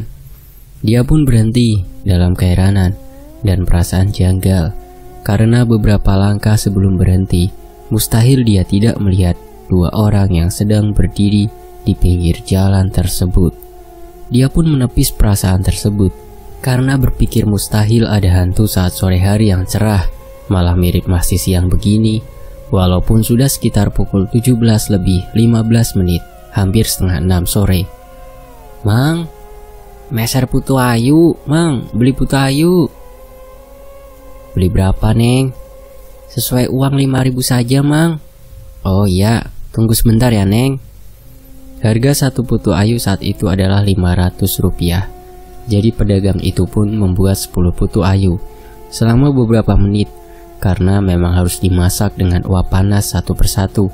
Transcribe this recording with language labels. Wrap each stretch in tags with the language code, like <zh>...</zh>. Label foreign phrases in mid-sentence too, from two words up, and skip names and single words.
<id>Dia pun berhenti dalam keheranan dan perasaan janggal, karena beberapa langkah sebelum berhenti, mustahil dia tidak melihat 2 orang yang sedang berdiri di pinggir jalan tersebut. Dia pun menepis perasaan tersebut karena berpikir mustahil ada hantu saat sore hari yang cerah, malah mirip masih siang begini, walaupun sudah sekitar pukul 17 lebih 15 menit, hampir setengah 6 sore.</id> <su>"Mang, meser putu ayu, Mang,</su> <id>beli putu ayu." "Beli berapa, Neng?" "Sesuai uang 5.000 saja, Mang." "Oh iya, tunggu sebentar ya, Neng." Harga satu putu ayu saat itu adalah 500 rupiah. Jadi pedagang itu pun membuat 10 putu ayu selama beberapa menit, karena memang harus dimasak dengan uap panas satu persatu.</id>